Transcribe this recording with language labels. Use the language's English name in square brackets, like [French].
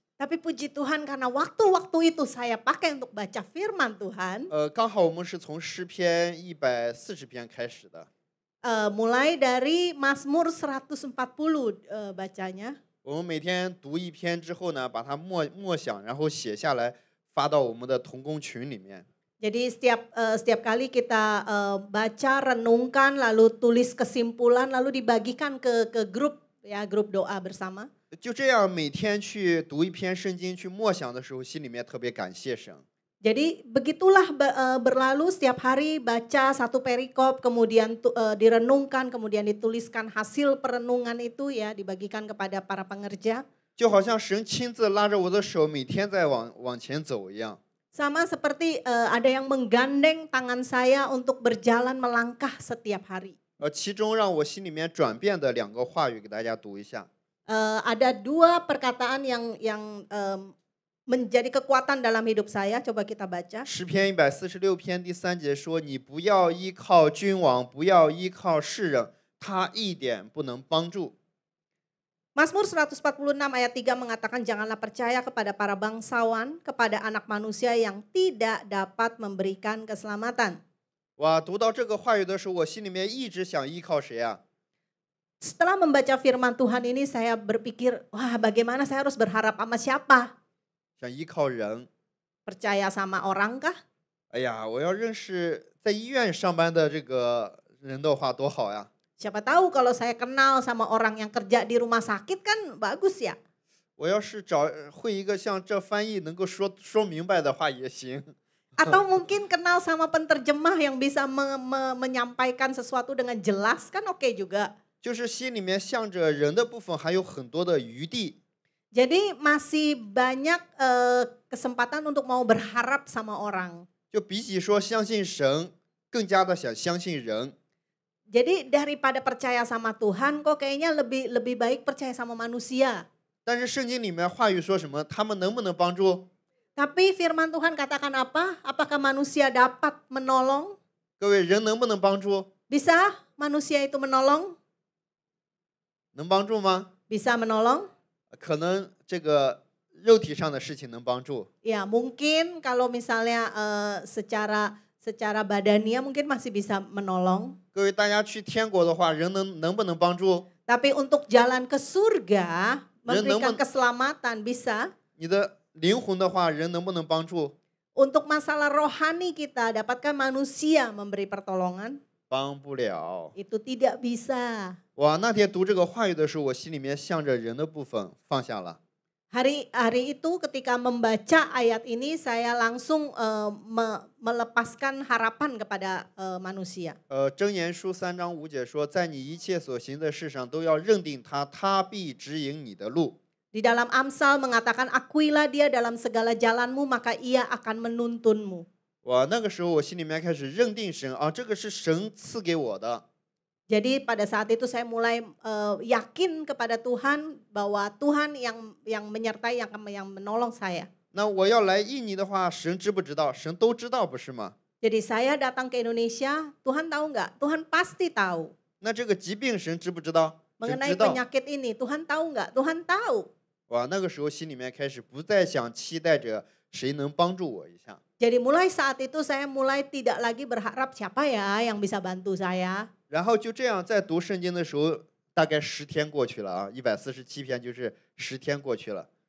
[Indonesian] Tapi puji Tuhan karena waktu-waktu itu saya pakai untuk baca firman Tuhan. [Chinese] 刚好我们是从诗篇140篇开始的。 [Indonesian] Mulai dari Mazmur 140 bacanya. [Chinese] 我们每天读一篇之后呢，把它默想，然后写下来，发到我们的同工群里面。 [Indonesian] Jadi setiap kali kita baca, renungkan, lalu tulis kesimpulan, lalu dibagikan ke grup ya, grup doa bersama. [Chinese] 就这样每天去读一篇圣经，去默想的时候，心里面特别感谢神。 [Indonesian] Jadi begitulah berlalu setiap hari baca satu perikop, kemudian direnungkan, kemudian dituliskan hasil perenungan itu ya, dibagikan kepada para pengerja. [Chinese] 就好像神亲自拉着我的手，每天在往前走一样。 [Indonesian] Sama seperti ada yang menggandeng tangan saya untuk berjalan melangkah setiap hari. [Chinese] 其中让我心里面转变的2个话语给大家读一下。 [Indonesian] Ada 2 perkataan yang menjadi kekuatan dalam hidup saya. Coba kita baca. [Chinese] 诗篇146篇第3节说：“你不要依靠君王，不要依靠世人，他一点不能帮助。 [Indonesian] Mazmur 146 ayat 3 mengatakan janganlah percaya kepada para bangsawan, kepada anak manusia yang tidak dapat memberikan keselamatan. [Chinese] 哇，读到这个话语的时候，我心里面一直想依靠谁啊？ [Indonesian] Setelah membaca firman Tuhan ini saya berpikir, wah bagaimana saya harus berharap sama siapa? [Chinese] 想依靠人。 [Indonesian] Percaya sama orang kah? [Chinese] 哎呀，我要认识在医院上班的这个人的话多好呀！ [Indonesian] Siapa tahu kalau saya kenal sama orang yang kerja di rumah sakit kan bagus ya. [Chinese] 我要是会一个像这翻译能够说明白的话也行。 [Indonesian] Atau mungkin kenal sama penterjemah yang bisa menyampaikan sesuatu dengan jelas kan oke juga. [Chinese] 就是心里面向着人的部分还有很多的余地。 [Indonesian] Jadi masih banyak kesempatan untuk mau berharap sama orang. [Chinese] 就比起说相信神，更加的想相信人。 [Indonesian] Jadi daripada percaya sama Tuhan kok kayaknya lebih baik percaya sama manusia. [Chinese] 但是圣经里面话语说什么？他们能不能帮助？ [Indonesian] Tapi firman Tuhan katakan apa? Apakah manusia dapat menolong? [Chinese] 各位，人能不能帮助？ [Indonesian] Bisa manusia itu menolong? [Chinese] 能帮助吗？ [Indonesian] Bisa menolong? [Chinese] 可能这个肉体上的事情能帮助。 [Indonesian] Ya mungkin kalau misalnya secara badania mungkin masih bisa menolong. [Chinese] 各位，大家去天国的话，人能不能帮助？ [Indonesian] Tapi untuk jalan ke surga, memberikan keselamatan bisa. [Chinese] 你的灵魂的话，人能不能帮助？ [Indonesian] Untuk masalah rohani kita, dapatkah manusia memberi pertolongan? [Chinese] 帮不了。 [Indonesian] Itu tidak bisa. [Chinese] 哇，那天读这个话语的时候，我心里面向着人的部分放下了。 [Indonesian] Hari itu ketika membaca ayat ini saya langsung melepaskan harapan kepada manusia. [Chinese] 箴言书3章5节说，在你一切所行的事上都要认定他，他必指引你的路。 [Indonesian] Di dalam Amsal mengatakan akuilah dia dalam segala jalanmu maka ia akan menuntunmu. [Chinese] 哇，那个时候我心里面开始认定神啊，这个是神赐给我的。 [Indonesian] Jadi pada saat itu saya mulai yakin kepada Tuhan bahwa Tuhan yang menyertai, yang menolong saya. [Chinese] 那我要来印尼的话，神知不知道？神都知道，不是吗？ [Indonesian] Jadi saya datang ke Indonesia, Tuhan tahu nggak? Tuhan pasti tahu. [Chinese] 那这个疾病神知不知道？神 [Indonesian] Mengenai [Chinese] 知道。 [Indonesian] penyakit ini, Tuhan tahu nggak? Tuhan tahu. [Chinese] 哇，那个时候心里面开始不再想期待着谁能帮助我一下。 [Indonesian] Jadi mulai saat itu saya mulai tidak lagi berharap siapa ya yang bisa bantu saya. [Chinese] 然后就这样在读圣经的时候，大概10天过去了啊，147篇就是10天过去了。